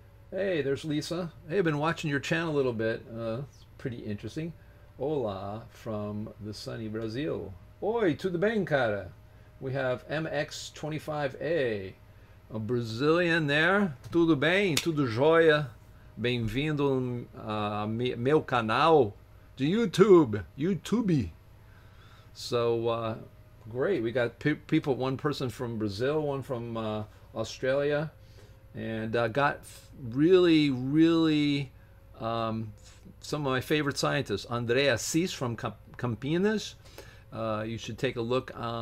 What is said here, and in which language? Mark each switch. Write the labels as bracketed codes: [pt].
[en] Hey, there's Lisa. Hey, I've been watching your channel a little bit. It's pretty interesting. Hola from the sunny Brazil. [pt] Oi, tudo bem, cara? [en] We have MX25A, a Brazilian there. [pt] Tudo bem? Tudo jóia? Bem-vindo a meu canal de YouTube. [en] So, great. We got people, one person from Brazil, one from Australia, and got really some of my favorite scientists. Andrea Assis from Campinas. You should take a look.